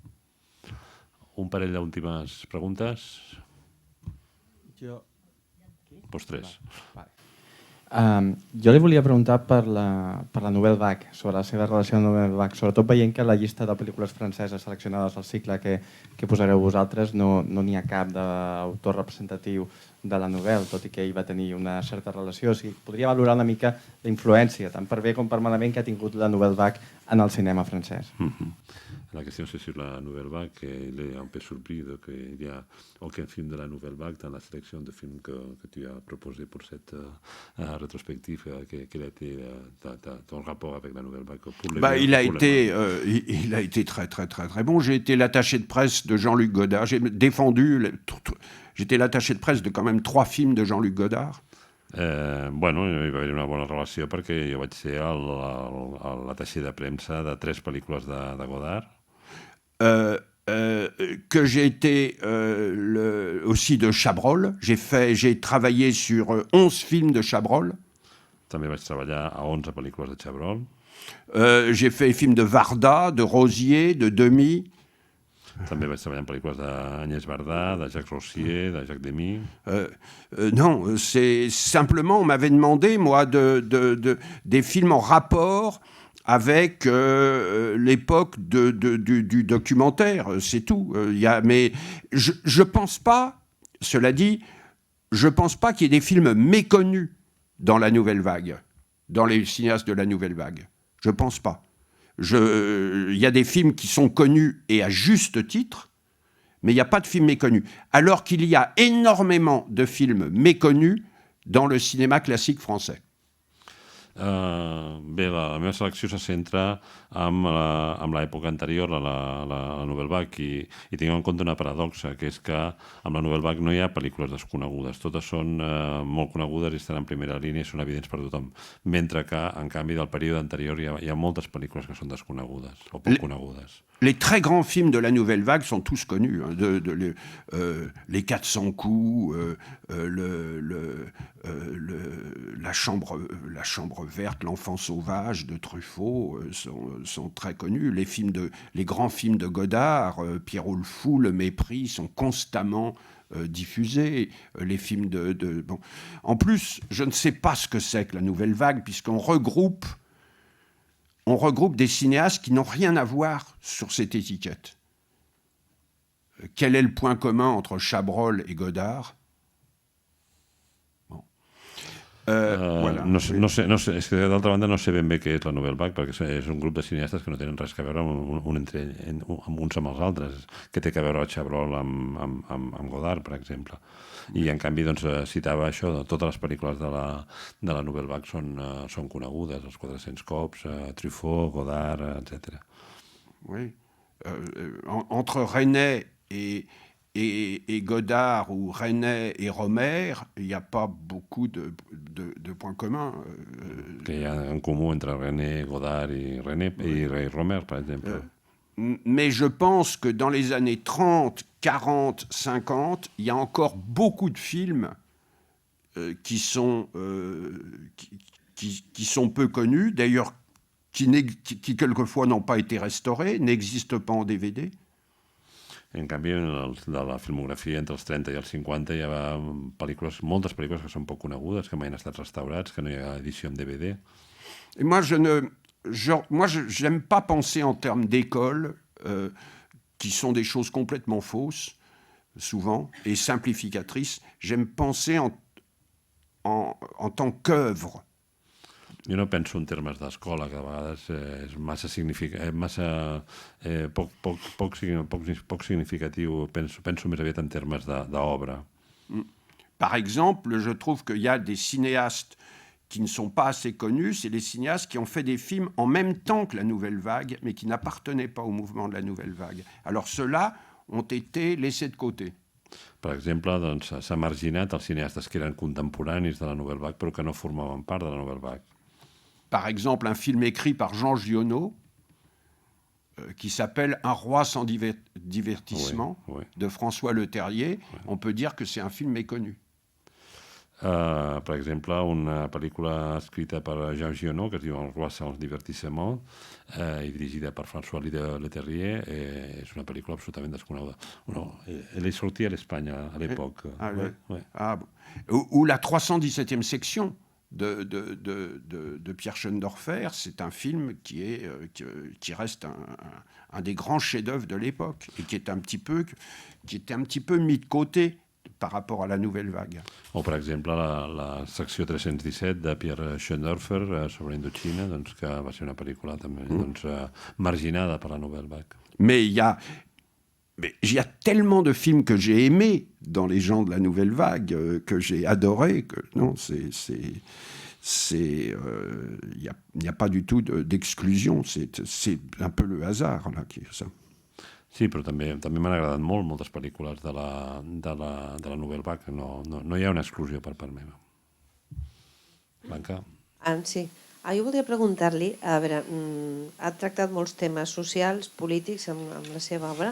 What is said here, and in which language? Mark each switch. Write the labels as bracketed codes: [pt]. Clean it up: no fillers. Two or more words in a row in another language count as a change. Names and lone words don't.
[ca] Un parell d'últimes preguntes? Pues 3. Vale. Jo li volia preguntar per la Nouvelle Vague, sobre la seva relació amb la Nouvelle Vague, sobretot veient que la llista de pel·lícules franceses seleccionades al cicle que posareu vosaltres no n'hi ha cap d'autor representatiu de la novel·la, tot i que ell va tenir una certa relació. O sigui, podria valorar una mica la influència, tant per bé com per malament, que ha tingut la Nouvelle Vague en el cinema francès. [fr] La question c'est sur la Nouvelle Vague, et il est un peu surpris qu'il n'y a aucun film de la Nouvelle Vague dans la sélection de films que tu as proposé pour cette rétrospective. Quel a été ton rapport avec la Nouvelle Vague pour il a été très, très, très, très bon. J'ai été l'attaché de presse de Jean-Luc Godard. J'étais l'attaché de presse de quand même 3 films de Jean-Luc Godard. [ca] Bueno, hi va haver una bona relació perquè jo vaig ser l'attaché de premsa de 3 pel·lícules de Godard. [fr] Que j'ai été aussi de Chabrol. J'ai travaillé sur 11 films de Chabrol. [ca] També vaig treballar a 11 pel·lícules de Chabrol. [fr] J'ai fait les films de Varda, de Rosier, de Demy. [ca] També vaig treballar en pel·lícules d'Agnès Varda, de Jacques Rossier, de Jacques Demy. [fr] Non, c'est simplement, on m'avait demandé, moi, des films en rapport avec l'époque du documentaire, c'est tout. Mais je pense pas, cela dit, je pense pas qu'il y ait des films méconnus dans la Nouvelle Vague, dans les cinéastes de la Nouvelle Vague. Je pense pas. Il y a des films qui sont connus et à juste titre, mais il n'y a pas de films méconnus. Alors qu'il y a énormément de films méconnus dans le cinéma classique français. [ca] Bé, la meva selecció se centra en l'època anterior a la Nouvelle Vague i tinc en compte una paradoxa, que és que amb la Nouvelle Vague no hi ha pel·lícules desconegudes, totes són molt conegudes i estan en primera línia i són evidents per tothom, mentre que, en canvi, del període anterior hi ha moltes pel·lícules que són desconegudes o poc conegudes. [fr] Les très grands films de la Nouvelle Vague sont tous connus. Les 400 coups, la chambre verte, L'enfant sauvage de Truffaut sont très connus. Les grands films de Godard, Pierrot le Fou, Le Mépris, sont constamment diffusés. Les films bon. En plus, je ne sais pas ce que c'est que la Nouvelle Vague, puisqu'on regroupe des cinéastes qui n'ont rien à voir sur cette étiquette. Quel est le point commun entre Chabrol et Godard ? Bon. Voilà. [ca] No sé, és que d'altra banda no sé ben bé què és la Nouvelle Vague, perquè és un grup de cineastes que no tenen res a veure amb uns amb els altres, que té a veure el Chabrol amb Godard, per exemple. I en canvi doncs, citava això, totes les pel·lícules de la Nouvelle Vague són conegudes, els 400 cops, Truffaut, Godard, etc. [fr] Oui. Entre René et Godard ou René et Romer, il n'y a pas beaucoup de points communs. [ca] Que hi ha en comú entre René, Godard i Romer, per exemple. [fr] Mais je pense que dans les années 30, 40, 50, il y a encore beaucoup de films qui sont peu connus, d'ailleurs qui quelquefois n'ont pas été restaurés, n'existent pas en DVD. [ca] En canvi, de la filmografia entre els 30 i els 50 hi ha moltes pel·lícules que són poc conegudes, que mai han estat restaurats, que no hi ha edició en DVD. [fr] Et moi, j'aime pas penser en termes d'école, qui sont des choses complètement fausses, souvent, et simplificatrices. J'aime penser en tant qu'œuvre. [ca] Jo no penso en termes d'escola, que a vegades és poc significatiu. Penso més aviat en termes d'obra. [fr] Par exemple, je trouve qu'il y a des cinéastes qui ne sont pas assez connus, c'est les cinéastes qui ont fait des films en même temps que la Nouvelle Vague, mais qui n'appartenaient pas au mouvement de la Nouvelle Vague. Alors ceux-là ont été laissés de côté. [ca] Per exemple, doncs, s'ha marginat els cineastes que eren contemporanis de la Nouvelle Vague, però que no formaven part de la Nouvelle Vague. [fr] Par exemple, un film écrit par Jean Giono, qui s'appelle Un roi sans divertissement, de François Leterrier. On peut dire que c'est un film méconnu. [ca] Per exemple, una pel·lícula escrita per Jean Giono, que es diu Un roi sans divertissement, i dirigida per François Leterrier, és una pel·lícula absolutament desconeguda. [fr] Elle est sortie à l'Espagne à l'époque. Ou la 317e section de Pierre Schoendorfer, c'est un film qui reste un des grands chefs-d'œuvre de l'époque et qui était un petit peu mis de côté par rapport à la Nouvelle Vague. [ca] O, per exemple, la secció 317 de Pierre Schoendorfer sobre Indochina, doncs, que va ser una pel·lícula també marginada per la Nouvelle Vague. [fr] Mais il y a tellement de films que j'ai aimés dans les gens de la Nouvelle Vague, que j'ai adorés, que non, il n'y a pas du tout d'exclusion. C'est un peu le hasard là qui est ça. [ca] Sí, però també m'han agradat moltes pel·lícules de la Nouvelle Vague. No hi ha una exclusió per part meva. Blanca? Sí. Jo voldria preguntar-li, a veure, ha tractat molts temes socials, polítics, amb la seva obra.